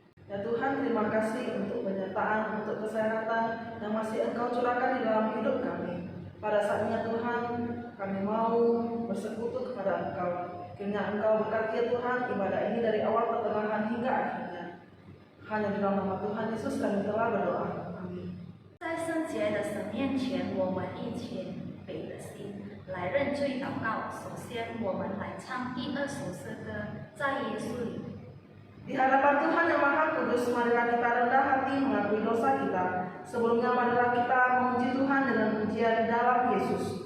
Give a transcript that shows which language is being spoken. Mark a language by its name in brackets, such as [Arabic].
[Indonesian] Ya Tuhan, terima kasih untuk penyertaan, untuk kesehatan yang masih Engkau curahkan di dalam hidup kami. Pada saatnya Tuhan, kami mau bersekutu kepada Engkau. Kiranya Engkau berkati ya Tuhan ibadah ini dari awal pertengahan hingga akhirnya. Hanya di dalam nama Tuhan Yesus kami telah berdoa. Amin. [Chinese] 在圣洁的神面前，我们一起北的心来认罪祷告。首先，我们来唱第二首诗歌《在耶稣里》。 [Indonesian] Di hadapan Tuhan yang Maha Kudus, marilah kita rendah hati mengakui dosa kita. Sebelumnya marilah kita memuji Tuhan dengan pujian di dalam Yesus.